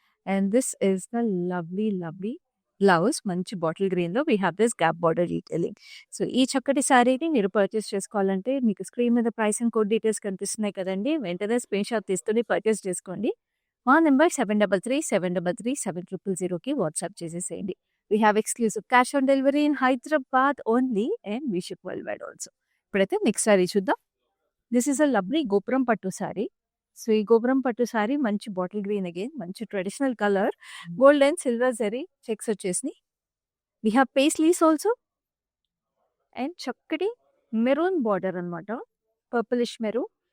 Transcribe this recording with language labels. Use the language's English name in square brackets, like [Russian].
[Telugu] And this is the lovely lovely blouse. మంచి bottle గ్రీన్‌లో we have this gap border detailing. So, ఈ చక్కటి శారీని మీరు పర్చేస్ చేసుకోవాలంటే మీకు స్క్రీన్ మీద ప్రైస్ అండ్ కోడ్ డీటెయిల్స్ కనిపిస్తున్నాయి కదండీ! వెంటనే స్క్రీన్‌షాట్ తీసుకొని పర్చేస్ చేసుకోండి. మా నంబర్ 7337337000కి వాట్సాప్ చేసేసేయండి. [English] We have exclusive cash on delivery in Hyderabad only and we ship worldwide also. [Telugu] ఇప్పుడైతే నెక్స్ట్ సారీ చూద్దాం. దిస్ ఈస్ అ లవ్లీ గోపురం పట్టు సారీ. సో, ఈ గోపురం పట్టు సారీ మంచి బాటిల్ గ్రీన్ అగైన్ మంచి traditional colour. Gold and silver zari checks వచ్చేసినాయి. We have paisleys also. And చక్కటి మెరూన్ బార్డర్ అనమాట. Purplish maroon.